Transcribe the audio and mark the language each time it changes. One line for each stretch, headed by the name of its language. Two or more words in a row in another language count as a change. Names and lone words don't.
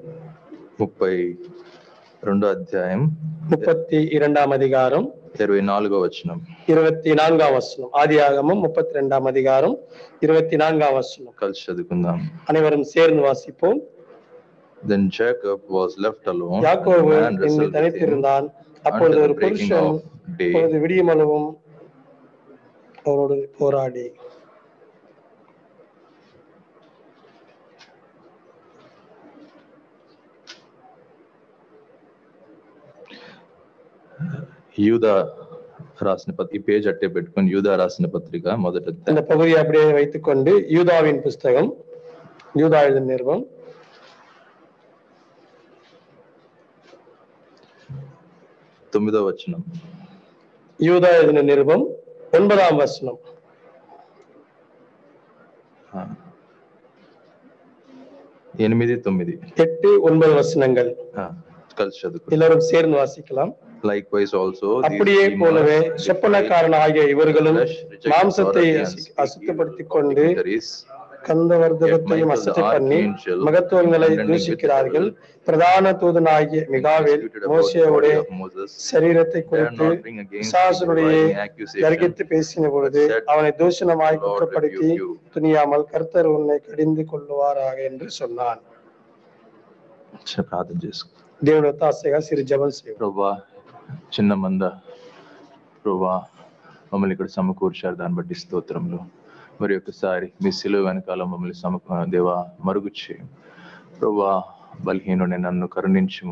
Telugu: 32వ అధ్యాయం 32వ అధికారం 24వ వచనం. 24వ వచనం. ఆదియాగమం 32వ అధికారం 24వ వచనం. కలిసి చదువుకుందాం.
Tamil: அனைவரும் சேர்ந்து வாசிப்போம்.
English: Then Jacob was left alone.
Tamil: யாக்கோபு தனித்திருந்தான். அப்பொழுது ஒரு புருஷன் விடியமளவும் அவரோடு போராடி
Telugu: యూదా రాసిన ఈ పేజ్ అట్టే పెట్టుకొని యూదా రాసిన పత్రిక మొదట
Tamil: இந்த பகுதியை அப்படியே வைத்துக்கொண்டு யூதாவின் புஸ்தகம், யூதா எழுதின நிருபம்
Telugu: 9వ వచనం.
Tamil: யூதா எழுதின நிருபம் 9వ வசனம். 8-9 வசனங்கள்
Telugu: కలిసి చదువు.
Tamil: எல்லாரும் சேர்ந்து வாசிக்கலாம்.
English: Likewise also
Tamil: அப்படியே போலவே சொப்பனக்காரனாகிய இவர்களும் மாம்சத்தை அசுத்தப்படுத்திக் கொண்டு கந்தவர்தகத்தையும் அசட்டை பண்ணி மகத்துவங்களை தூஷிக்கிறார்கள். பிரதான தூதனாகிய மிகாவேல் மோசேயுடைய சரீரத்தை குறித்து பிசாசனுடைய கர்கித்து பேசின பொழுது அவனை தூஷணமாய் குற்றப்படுத்தி துணியாமல் கர்த்தர் உன்னை கடிந்து கொள்ளுவாராக என்று சொன்னான்.
Telugu: దేవుడు తాసగా సిరి జపం చేయండి. ప్రభువా, చిన్న మంద ప్రభువా మమ్మల్ని ఇక్కడ సమకూర్చారు, దాన్ని బట్టి స్తోత్రములు. మరి ఒకసారి మీ సిలువ వెనకాల మమ్మల్ని దేవా మరుగు చేయము. ప్రభువా, బలహీనుని నన్ను కరుణించుము.